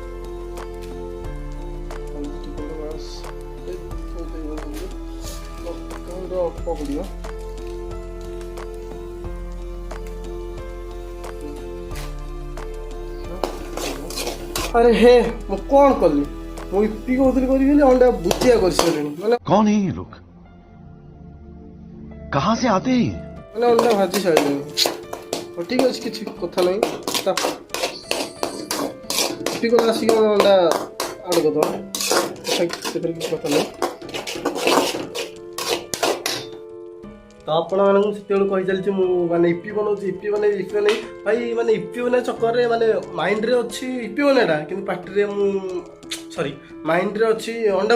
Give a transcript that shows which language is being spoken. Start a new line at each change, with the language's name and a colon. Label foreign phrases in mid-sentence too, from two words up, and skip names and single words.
Odia: ହଳଦୀ ଟିକେ ବାସ୍ ଅଳ୍ପ ପଡ଼ିବ ଆରେ ହେ ମୁଁ କ'ଣ କଲି ମୁଁ ଇପି କହୁଥିଲି କରିବି ବୋଲି ଅଣ୍ଡା ଭୁଜିଆ କରିସାରିଲିଣି ମାନେ
Hindi: कौन है ये लोग कहाँ से आते हैं
Odia: ମାନେ ଅଣ୍ଡା ଭାଜି ସାରିଲିଣି ହଉ ଠିକ୍ ଅଛି କିଛି କଥା ନାହିଁ ଇପି କଲେ ଆସିକି ଆମେ ଅଣ୍ଡା ଆଡ଼ କରିଦେବା ସେଥିରେ କିଛି କଥା ନାହିଁ ତ ଆପଣମାନଙ୍କୁ ସେତେବେଳୁ କହିଚାଲିଛି ମୁଁ ମାନେ ଇପି ବନାଉଛି ଇପି ବନେଇ ଭାଇ ମାନେ ଇପି ବନେଇବା ଚକ୍କରରେ ମାନେ ମାଇଣ୍ଡରେ ଅଛି ଇପି ବନେଇଟା କିନ୍ତୁ ପାଟିରେ ମୁଁ ସରି ମାଇଣ୍ଡରେ ଅଛି ଅଣ୍ଡା